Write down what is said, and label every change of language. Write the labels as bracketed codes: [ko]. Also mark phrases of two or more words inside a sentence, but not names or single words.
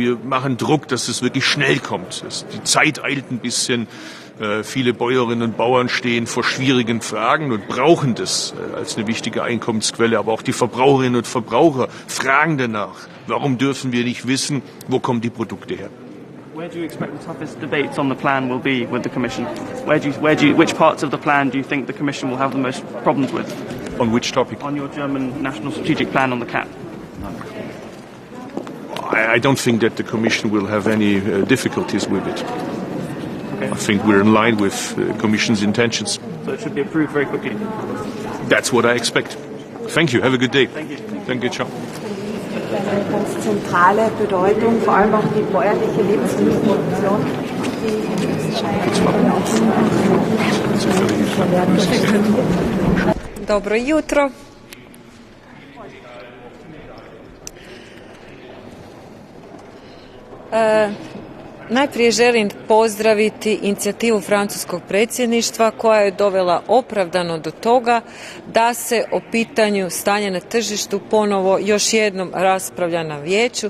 [de] Wir machen Druck, dass es wirklich schnell kommt. Die Zeit eilt ein bisschen. Viele Bäuerinnen und Bauern stehen vor schwierigen Fragen und brauchen das als eine wichtige Einkommensquelle. Aber auch die Verbraucherinnen und Verbraucher fragen danach. Warum dürfen wir nicht wissen, wo kommen die Produkte her? [en] Where do you expect the toughest debates on the plan will be with the Commission? Which parts of the plan do you think the Commission will have the most problems with? On which topic? On your German National Strategic Plan on the CAP. I don't think that the Commission will have any difficulties with it. I think we're in line with the Commission's intentions. So it should be approved very quickly. That's what I expect. Thank you. Have a good day. Thank you. Thank you, ciao. [de] Eine ganz zentrale Bedeutung, vor allem auch die bäuerliche Lebensmittelproduktion. [hr] Dobro jutro. Najprije želim pozdraviti inicijativu francuskog predsjedništva koja je dovela opravdano do toga da se o pitanju stanja na tržištu ponovo još jednom raspravlja na vijeću.